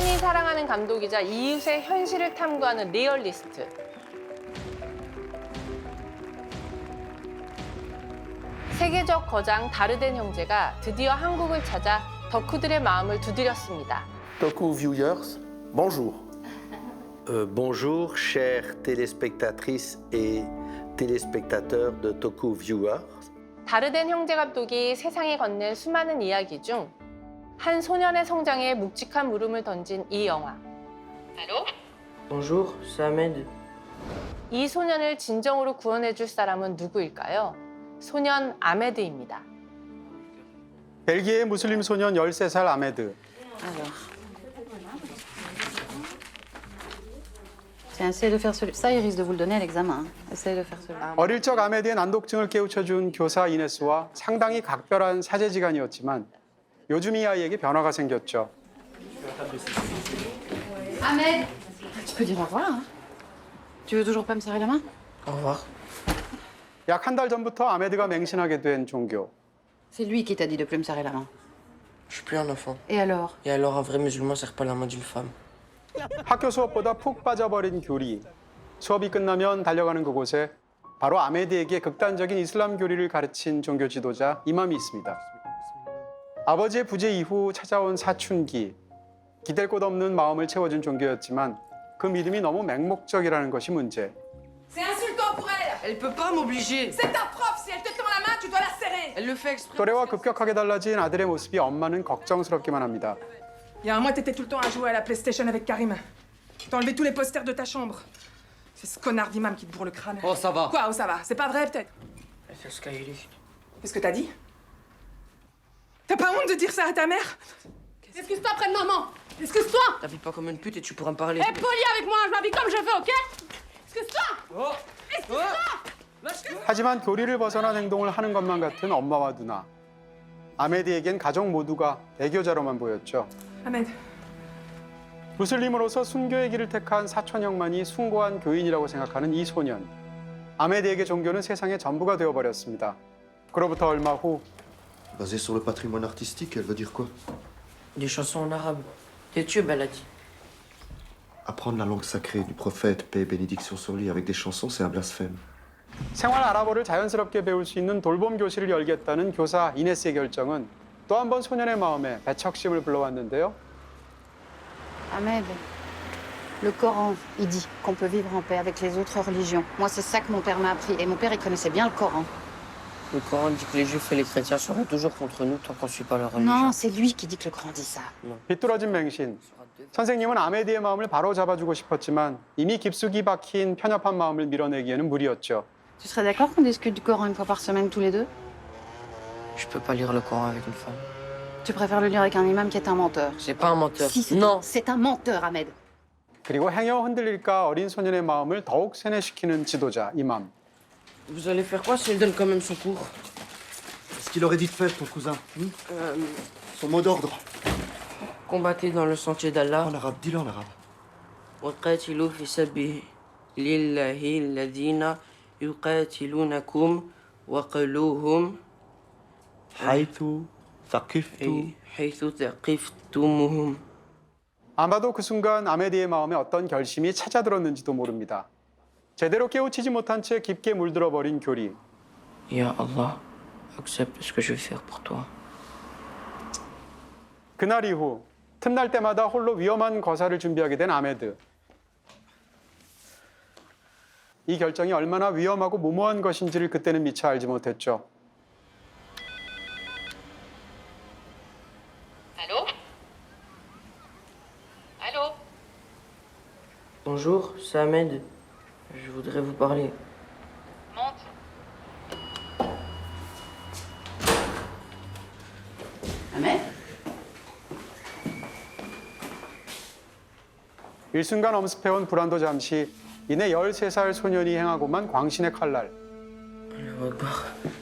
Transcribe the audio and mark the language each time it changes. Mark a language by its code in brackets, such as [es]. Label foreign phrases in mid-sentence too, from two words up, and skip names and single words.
[ko] 사랑하는 감독이자 이웃의 현실을 탐구하는 리얼리스트. 세계적 거장 다르덴 형제가 드디어 한국을 찾아 덕후들의 마음을 두드렸습니다. [fr] Toku viewers, bonjour. Bonjour, chères téléspectatrices et téléspectateurs de Toku Viewers. [ko] 다르덴 형제 감독이 세상에 건넨 수많은 이야기 중 한 소년의 성장에 묵직한 물음을 던진 이 영화. [fr] Bonjour, c'est Ahmed. [ko] 이 소년을 진정으로 구원해줄 사람은 누구일까요? 소년 아메드입니다. 벨기에의 무슬림 소년 13살 아메드. [fr] Tiens, essayez de faire celui. Ça, il risque de vous le donner à l'examen. Hein. Essayez de faire celui. [ko] 어릴 적 아메드의 난독증을 깨우쳐준 교사 이네스와 상당히 각별한 사제지간이었지만 요즘 이 아이에게 변화가 생겼죠. [fr] Ahmed, tu peux dire au revoir. Hein. Tu veux toujours pas me serrer la main? Au revoir. [ko] 약 한 달 전부터 아메드가 맹신하게 된 종교. [fr] C'est lui qui t'a dit de plus me serrer la main. Je suis plus un enfant. Et alors? Et alors, un vrai musulman serre pas la main d'une femme. [ko] 학교 수업보다 푹 빠져버린 교리. 수업이 끝나면 달려가는 그곳에 바로 아메드에게 극단적인 이슬람 교리를 가르친 종교 지도자 이맘이 있습니다. 아버지의 부재 이후 찾아온 사춘기. 기댈 곳 없는 마음을 채워준 종교였지만 그 믿음이 너무 맹목적이라는 것이 문제. [fr] C'est insultant pour elle. Elle peut pas m'obliger. C'est ta prof. Si elle te tend la main, tu dois la serrer. Elle le fait exprès. [ko] 또래와 급격하게 달라진 아들의 모습이 엄마는 걱정스럽기만 합니다. [fr] Il y a un mois, t'étais tout le temps à jouer à la PlayStation avec Karim. T'as enlevé tous les posters de ta chambre. C'est ce connard d'imam qui te bourre le crâne. Oh, ça va. Quoi, oh, ça va? C'est pas vrai, peut-être? Elle fait ce qu'elle dit. Qu'est-ce que t'as dit? T'as pas honte de dire ça à ta mère? Excuse-toi près de maman. Excuse-toi. T'habilles pas comme une pute et tu pourras me parler. Aie poli avec moi. Je m'habille comme je veux, ok? Excuse-toi. [ko] 하지만 교리를 벗어난 행동을 하는 것만 같은 엄마와 누나. 아메드에겐 가족 모두가 배교자로만 보였죠. Ahmed, 무슬림으로서 순교의 길을 택한 사촌형만이 숭고한 교인이라고 생각하는 이 소년. 아메드에게 종교는 세상의 전부가 되어버렸습니다. 그로부터 얼마 후 [fr] Basé sur le patrimoine artistique, elle veut dire quoi? Des chansons en arabe. Des tubes, elle a dit. Apprendre la langue sacrée du prophète, paix et bénédiction sur lui, avec des chansons, c'est un blasphème. [ko] 생활 아랍어를 자연스럽게 배울 수 있는 돌봄 교실을 열겠다는 교사 이네스의 결정은 또 한 번 소년의 마음에 배척심을 불러왔는데요. [fr] Ahmed, le Coran, il dit qu'on peut vivre en paix avec les autres religions. Moi, c'est ça que mon père m'a appris. Et mon père, il connaissait bien le Coran. Le Coran dit que les juifs et les chrétiens seront toujours contre nous tant qu'on suit pas leur religion. Non, c'est lui qui dit que le Coran dit ça. [ko] 비뚤어진 맹신. 선생님은 아메드의 마음을 바로 잡아주고 싶었지만 이미 깊숙이 박힌 편협한 마음을 밀어내기에는 무리였죠. [fr] Tu serais d'accord qu'on discute du Coran une fois par semaine tous les deux? Je peux pas lire le Coran avec une femme. Tu préfères le lire avec un imam qui est un menteur? C'est pas un menteur. Si, Non. c'est un menteur, Ahmed. [ko] 그리고 행여 흔들릴까 어린 소년의 마음을 더욱 세뇌시키는 지도자 이맘. [fr] Vous allez faire quoi si elle donne quand même son cours? Ce qu'il aurait dit de faire, ton cousin. Son mot d'ordre. Combattez dans le sentier d'Allah. En arabe, dis-le en arabe. [ar] وقاتلوا في سبيل الله الذين يقاتلونكم وقلوهم حيث ثقفت. حيث ثقفتموهم. [ko] 아마도 그 순간 아메드의 마음에 어떤 결심이 찾아들었는지도 모릅니다. 제대로 깨우치지 못한 채 깊게 물들어 버린 교리. [ar] يا الله, [fr] accepte ce que je vais faire pour toi. [ko] 그날 이후 틈날 때마다 홀로 위험한 거사를 준비하게 된 아메드. 이 결정이 얼마나 위험하고 무모한 것인지를 그때는 미처 알지 못했죠. [fr] Allô? Allô? Bonjour, c'est Ahmed. Je voudrais vous parler. Monte. Ahmed? [ko] 일순간 엄습해온 불안도 잠시 이내 13살 소년이 행하고만 광신의 칼날. [ar] الله أكبر.